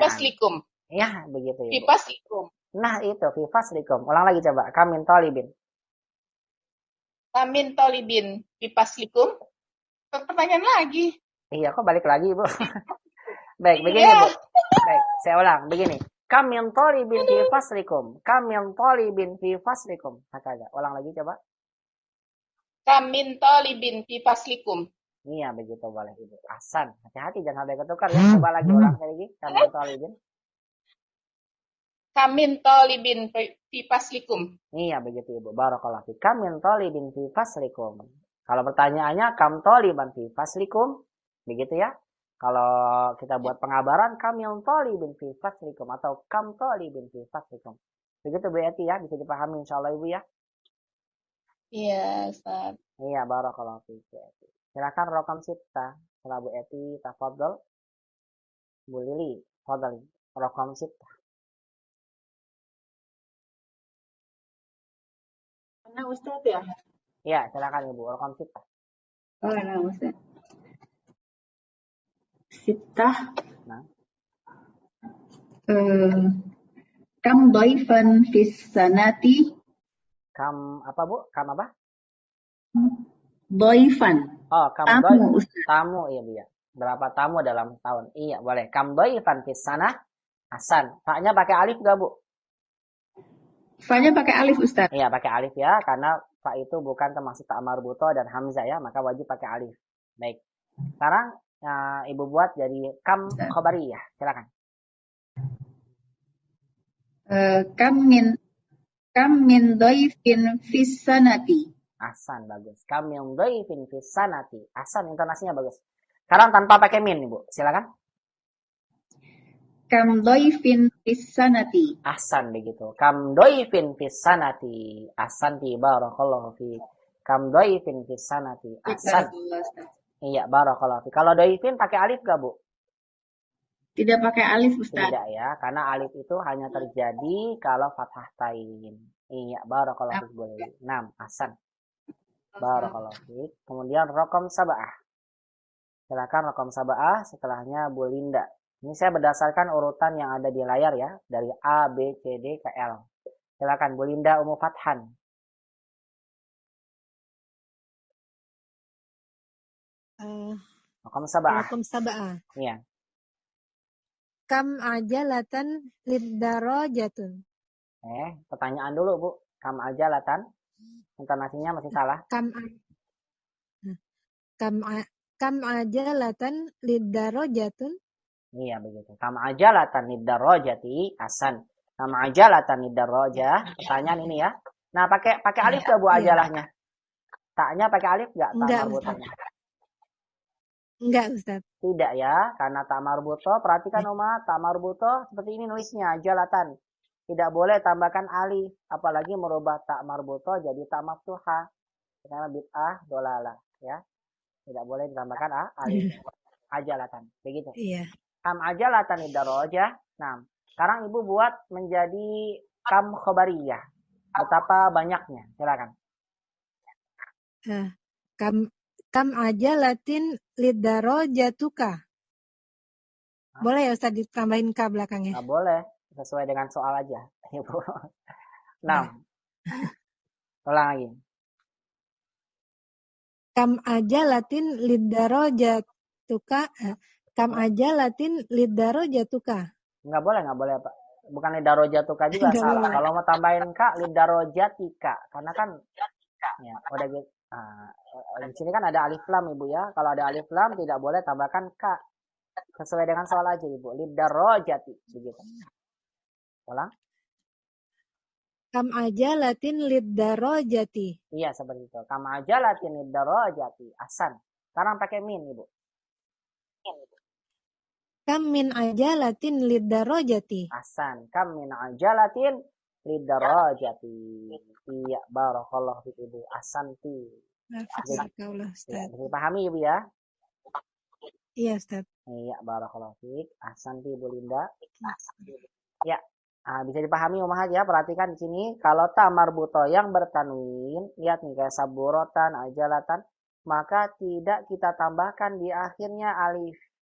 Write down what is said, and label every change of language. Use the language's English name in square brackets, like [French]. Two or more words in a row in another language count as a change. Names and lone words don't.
[Arabic] في فصلكم. [Indonesian] Ya, begitu ya. [Arabic] في فصلكم. [Indonesian] Nah, itu [Arabic] في فصلكم. [Indonesian] Ulang lagi coba. [Arabic] كم من طالب في فصلكم. [Indonesian] Pertanyaan lagi. Iya, kok balik lagi, Bu? Baik, begini, Bu. Baik, saya ulang. Begini. [Arabic] كم من طالب في فصلكم. كم من طالب في فصلكم. هكذا. [Indonesian] Ulang lagi coba. [Arabic] كم من طالب في فصلكم. [Indonesian] Iya, begitu boleh, Ibu. Ahsan. Hati-hati jangan sampai ketukar ya. Coba lagi ulang lagi. [Arabic] كم من طالب. كم من طالب في فصلكم. [Indonesian] Iya, begitu Ibu. [Arabic] بارك الله في. كم من طالب في فصلكم. [Indonesian] Kalau pertanyaannya [Arabic] كم طالبا في فصلكم, [Indonesian] begitu ya. Kalau kita buat pengabaran [Arabic] كم من طالب في فصلكم [Indonesian] atau [Arabic] كم طالب في فصلكم. [Indonesian] Begitu Bu Eti ya, bisa dipahami insyaallah Ibu ya. Iya, Ustaz. Iya, [Arabic] بارك الله في [Indonesian] Bu Eti. Silakan [Arabic] رقم ستة. [Indonesian] Setelah Bu Eti, tafadhol. Bu Lili, tafadhol. [Arabic] رقم ستة. [Indonesian] Mana Ustaz ya? Iya, silakan Ibu, [Arabic] رقم ستة. [Indonesian] Oh, nah Ustaz. Sitah. Nah. [Arabic] كم ضيفا في السنة? [Indonesian] Kam apa Bu? Kam apa? [Arabic] ضيفا. [Indonesian] Oh, kam Tamu, Ustaz. Tamu, iya Bu ya. Berapa tamu dalam tahun? Iya, boleh. [Arabic] كم ضيفا في السنة. حسن. [Indonesian] Fa-nya pakai alif enggak, Bu? Fa-nya pakai alif, Ustaz. Iya, pakai alif ya, karena fa itu bukan termasuk ta marbuto dan hamzah ya, maka wajib pakai alif. Baik. Sekarang Ibu buat jadi [Arabic] كم خبرية. [Indonesian] Silakan. [Arabic] كم من ضيف في السنة. [Indonesian] Ahsan, bagus. [Arabic] كم من ضيف في السنة. [Indonesian] Ahsan, intonasinya bagus. Sekarang tanpa pakai min, Ibu. Silakan. [Arabic] كم ضيف في السنة. أحسن begitu. كم ضيف في السنة. أحسنت بارك الله في. كم ضيف في السنة. أحسن. Iya, بارك الله في. [Indonesian] Kalau dhaifin pakai alif gak, Bu? Tidak pakai alif, Ustaz. Tidak ya, karena alif itu hanya terjadi kalau fathah tain. Iya, [Arabic] بارك الله فيك [Indonesian] boleh. 6, [Arabic] حسن. بارك الله فيك. [Indonesian] Kemudian [Arabic] رقم سبعة. [Indonesian] Silakan [Arabic] رقم سبعة, [Indonesian] setelahnya Bu Linda. Ini saya berdasarkan urutan yang ada di layar ya, dari A, B, C, D ke L. Silakan Bu Linda Ummu Fathan. [Arabic] رقم سبعة. رقم سبعة. [Indonesian] Iya. [Arabic] كم عجلة لدراجة. [Indonesian] Pertanyaan dulu Bu. [Arabic] كم عجلة. [Indonesian] Intonasinya masih salah. [Arabic] كم عجلة لدراجة. [Indonesian] Iya begitu. [Arabic] كم عجلة لدراجة. [Indonesian] Hasan. [Arabic] كم عجلة لدراجة. [Indonesian] Pertanyaan ini ya. Nah pakai alif gak Bu ajalahnya? Taknya pakai alif gak? Enggak, Ustaz. Enggak, Ustaz. Tidak ya, karena tak marbuto. Perhatikan Uma, tak marbuto seperti ini nulisnya, jalatan. Tidak boleh tambahkan alif, apalagi merubah tak marbuto jadi tak maftuha. Karena [Arabic] بدعة ضلالة, [Indonesian] ya. Tidak boleh ditambahkan alif. Ajalatan, begitu. Iya. [Arabic] كم عجلة لدراجة. [Indonesian] Nah, sekarang Ibu buat menjadi [Arabic] كم خبرية. [Indonesian] Betapa banyaknya, silakan. [Arabic] كم عجلة لدراجتك. [Indonesian] Boleh ya Ustaz ditambahin ka belakangnya? Nggak boleh, sesuai dengan soal aja. Ibu. Nah, ulang lagi. [Arabic] كم عجلة لدراجتك. كم عجلة لدراجتك. [Indonesian] Nggak boleh Pak. Bukan lidarojatuka juga salah. Kalau mau tambahin kak, lidarojatika. Karena kan, ya, udah gitu. Di sini kan ada alif lam Ibu ya. Kalau ada alif lam tidak boleh tambahkan ka. Sesuai dengan soal aja Ibu. Lidarojati begitu. Ulang. [Arabic] كم عجلة للدراجة. [Indonesian] Iya seperti itu. [Arabic] كم عجلة للدراجة. [Indonesian] Ahsan. Sekarang pakai min Ibu. [Arabic] كم من عجلة للدراجة. [Indonesian] Ahsan. [Arabic] كم من عجلة للدراجة. [Indonesian] Iya, [Arabic] بارك الله فيك [Indonesian] Ibu. Ahsanti. Bisa dipahami Ibu ya? Iya, Ustaz. Iya, [Arabic] بارك الله فيك. [Indonesian] Ahsanti Ibu Linda. Ya, bisa dipahami Ummahat ya. Perhatikan di sini kalau ta marbuto yang bertanwin, lihat nih kayak saburotan, ajalatan, maka tidak kita tambahkan di akhirnya alif.